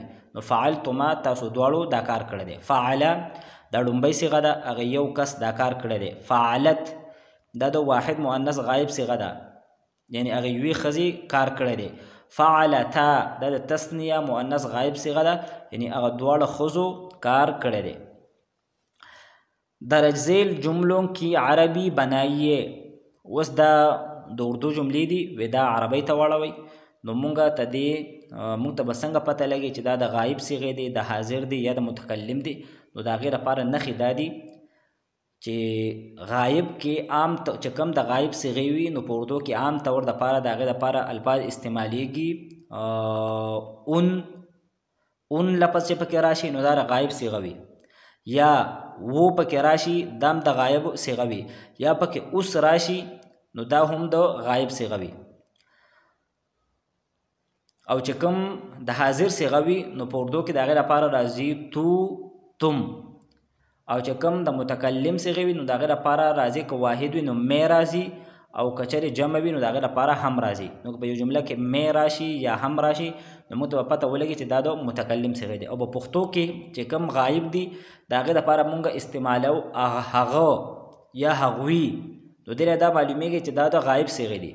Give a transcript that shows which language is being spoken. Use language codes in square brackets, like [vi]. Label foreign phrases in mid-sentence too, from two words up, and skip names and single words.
[ps] نو فعلتما تاسو دواړو دا کار کړی دی. فعله دا ډومبۍ صيغه ده، هغه یو کس دا کار کړی دی. فعلت دا د واحد مؤنث غایب صيغه ده، یعنی هغه یوې ښځې کار کړی دی. فعلتا دا د تسنیه مؤنث غایب صيغه ده، یعنی هغه دواړه ښځو کار کړی دی. [ur] درج ذیل جملوں کی عربی بنائیے، [ps] اوس دا د اردو جملې دي وی دا عربۍ ته واړوئ. نو مونږ ته دې مونږ ته به څنګه پته لګي چې دا د غایب صيغې دی، د حاضر دی یا د متکلم دی. نو د هغې لپاره نښې دا دي چې غایب کې عام چې کوم د غایب صيغې وي نو په اردو کې عام طور دپاره د هغې دپاره الفاظ استعمالیږي. اون لفظ چې پکې راشي نو دا د غایب صيغه وي، یا و پکې راشي دا هم د غایب صيغه وي، یا پکې اوس راشي نو دا هم د غایب صيغه وي. او چې کوم د حاضر صيغه وي نو په اردو کې د هغې لپاره راځي تو، تم. او چې کوم د متکلم صيغه وي نو د هغې لپاره راځي که واحد وي نو می راځي، او که چېرې جمع وي نو د هغې لپاره هم راځي. نو که په یو جمله کې می راشي یا هم راشي نو موږ ته به پته ولګي چې دا د متکلم صيغه دی. او په پښتو کې چې کوم غایب دي د هغې لپاره مونږ استعمالو هغه یا هغوی، نو دې دا معلومیږي چې دا د غایب صيغې دي.